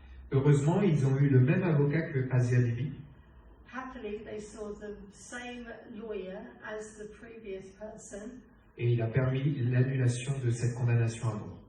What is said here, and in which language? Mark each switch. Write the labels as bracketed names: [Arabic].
[French] Heureusement, ils ont eu le même avocat que Asia Bibi. [English] Happily, they saw the same lawyer as the previous person. [French] Et il a permis l'annulation de cette condamnation à mort.